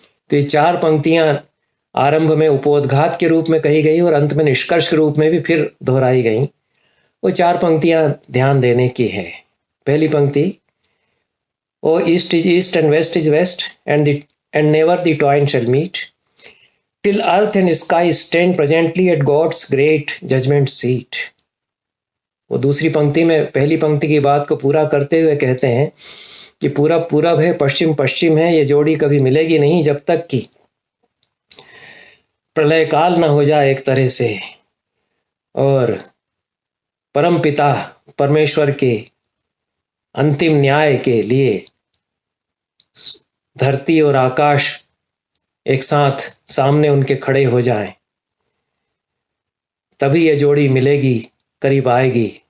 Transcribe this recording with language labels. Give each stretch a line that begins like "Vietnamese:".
Hindi: तो ये 4 पंक्तियां आरंभ में उपोद्घात के रूप में कही गई और अंत में निष्कर्ष के रूप में भी फिर दोहराई गई। वो 4 पंक्तियां ध्यान देने की है। पहली पंक्ति,
English: Oh East is East and West is West and never the twain shall meet. till earth and sky stand presently at God's great judgment seat.
Hindi: वो दूसरी पंक्ति में पहली पंक्ति की बात को पूरा करते हुए कहते हैं कि पूरब पूरब है, पश्चिम पश्चिम है, ये जोड़ी कभी मिलेगी नहीं जब तक कि प्रलय काल न हो जाए एक तरह से, और परम पिता परमेश्वर के अंतिम न्याय के लिए धरती और आकाश एक साथ सामने उनके खड़े हो जाएं, तभी ये जोड़ी मिलेगी, करीब आएगी।